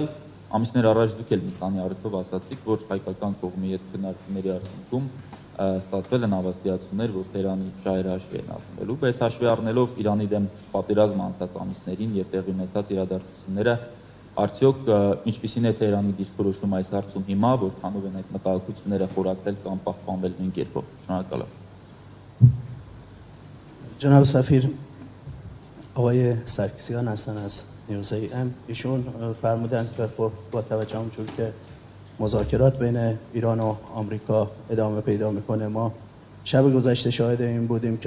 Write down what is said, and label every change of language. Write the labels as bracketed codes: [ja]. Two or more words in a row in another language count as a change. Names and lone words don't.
[hy] Ամիսներ առաջ դուք էլ մի քանի առիթով ասացիք, որ հայկական կողմի հետ քննարկումների արդյունքում ստացվել են հավաստիացումներ, որ Թեհրանի շահերը հաշվի են առնվելու, բայց հաշվի առնելով Իրանի դեմ պատերազմ անցած ամիսներին եւ տեղի ունեցած իրադարձությունները, արդյոք ինչպիսին է Թեհրանի դիրքորոշում այս հարցում հիմա, որքանով են այդ մտահոգությունները խորացել կամ պահպանվել նույն կերպով։ Շնորհակալ եմ։ [fa] جناب سفیر آقای سرکسیان هستن از نیوزی ام. ایشون فرمودن که با توجه اونجور که مذاکرات بین ایران و آمریکا ادامه پیدا میکنه، ما شب گذشته شاهد این بودیم که